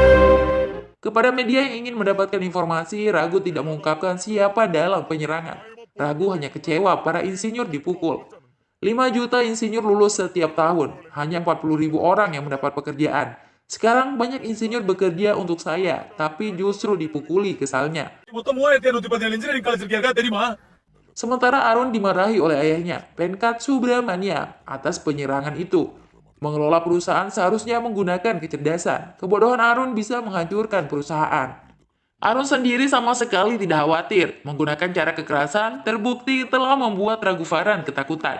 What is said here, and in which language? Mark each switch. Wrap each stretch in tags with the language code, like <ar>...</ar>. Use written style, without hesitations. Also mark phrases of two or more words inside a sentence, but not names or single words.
<id>Kepada media yang ingin mendapatkan informasi, Ragu tidak mengungkapkan siapa dalam penyerangan. Ragu hanya kecewa para insinyur dipukul. 5 juta insinyur lulus setiap tahun, hanya 40.000 orang yang mendapat pekerjaan. Sekarang banyak insinyur bekerja untuk saya, tapi justru dipukuli kesalnya.</id> <ta>மொத்தம் 3217</ta> <en>engineering college</en> <ta>இருக்கு யாருக்கா தெரியுமா?</ta> <id>Sementara Arun dimarahi oleh ayahnya, Venkat Subramania, atas penyerangan itu. Mengelola perusahaan seharusnya menggunakan kecerdasan. Kebodohan Arun bisa menghancurkan perusahaan. Arun sendiri sama sekali tidak khawatir. Menggunakan cara kekerasan terbukti telah membuat Raghuvaran ketakutan.</id>